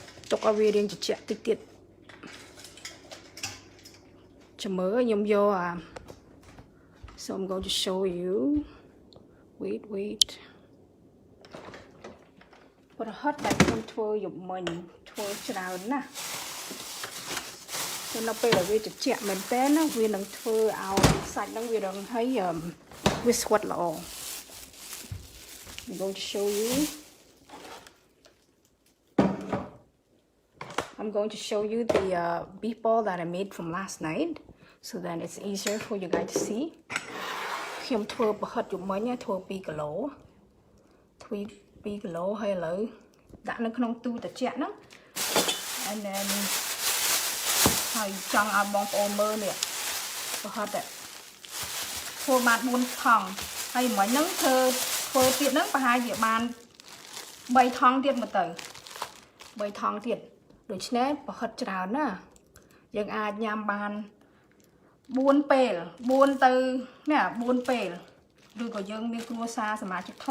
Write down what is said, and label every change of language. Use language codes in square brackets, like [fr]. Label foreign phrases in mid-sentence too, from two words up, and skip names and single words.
[km] ទុកឲ្យវារៀងត្រជាក់តិចទៀតចាំមើលខ្ញុំយកអា [en] so I'm going to show you wait [km] ប្រហិតដែលខ្ញុំធ្វើយប់មិញធ្វើច្រើនណាស់ នៅពេលដែលវាត្រជាក់មែនតើណាវានឹងធ្វើឲ្យសាច់ហ្នឹងវារឹងហើយវាស្វិតល្អ [en] I'm going to show you the beef ball that I made from last night so then it's easier for you guys to see [km] ខ្ញុំធ្វើប្រហិតយប់មិញធ្វើ2គីឡូធ្វើ2គីឡូ ហើយឥឡូវដាក់នៅក្នុងទូត្រជាក់ហ្នឹង [en] and then [km] ហើយចង់ឲ្យបងប្អូនមើលនេះប្រហិតធ្វើបាន4ថង់ហើយមិញហ្នឹងធ្វើទៀតហ្នឹងប្រហែលជាបាន3ថង់ទៀតមកទៅ3ថង់ទៀតដូច្នេះប្រហិតច្រើនណាយើងអាចញ៉ាំបាន4ពេល4ទៅនេះ4ពេលឬក៏យើងមានគ្រួសារសមាជិកធំ